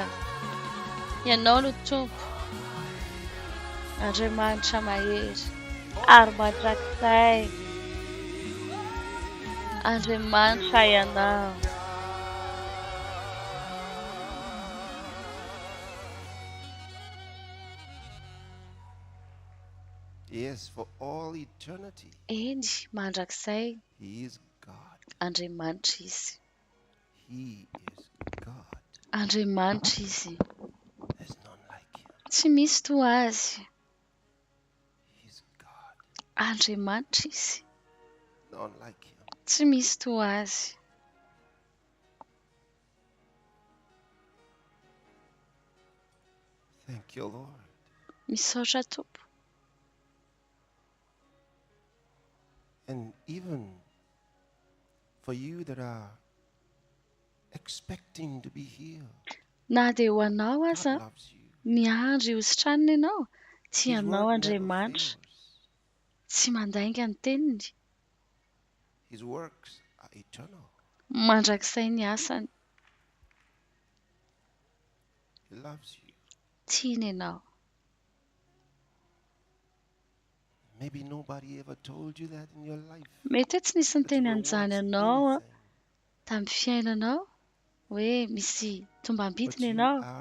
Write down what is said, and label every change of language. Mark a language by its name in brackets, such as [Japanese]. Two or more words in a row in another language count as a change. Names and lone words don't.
[Malagasy] Ianao no Tompo, Andriamanitra mahery, ary mandrakizay. Andriamanitra ianao. [English] Yes, for all eternity. [Malagasy] Eny, mandrakizay. [English] He is God. [Malagasy] Andriamanitra izy. [English] He is God. [Malagasy] Andriamanitra izy. [English] There's none like him. [Malagasy] Tsy misy toa azy. [English] He's God. [Malagasy] Andriamanitra izy. [English] None like him. [Malagasy] Tsy misy toa azy. [English] Thank you, Lord. [Malagasy] Misaotra Tompo. [English] And even for you that are expecting to be healed, [Malagasy] Na dia ho anao aza miandry hositranina ianao, tianao Andriamanitra, tsy mandainga ny teniny. [English] His works are eternal. [Malagasy] Mandrakizay ny asany. [English] He [Malagasy] tiany ianao. Mety hoe tsy nisy niteny an'izany ianao tamin'ny fiainanao hoe misy tombam-bidiny ianao.